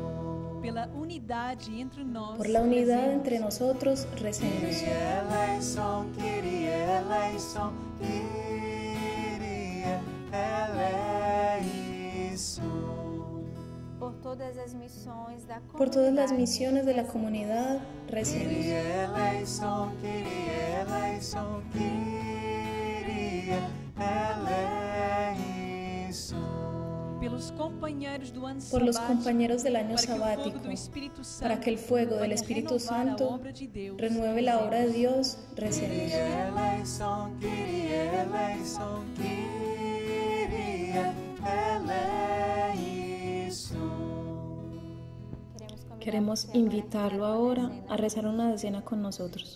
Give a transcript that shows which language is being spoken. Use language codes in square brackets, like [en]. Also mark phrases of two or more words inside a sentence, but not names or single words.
[es] Por la unidad entre nosotros. Recemos. [el] Kyrie eleison, Kyrie eleison, Kyrie eleison. [es] Por todas las misiones de la comunidad. Recemos. [el] Kyrie eleison, Kyrie eleison, Kyrie eleison. [es] por los compañeros del año sabático, para que el fuego del Espíritu Santo renueve la obra de Dios, recemos. Queremos invitarlo ahora a rezar una decena con nosotros.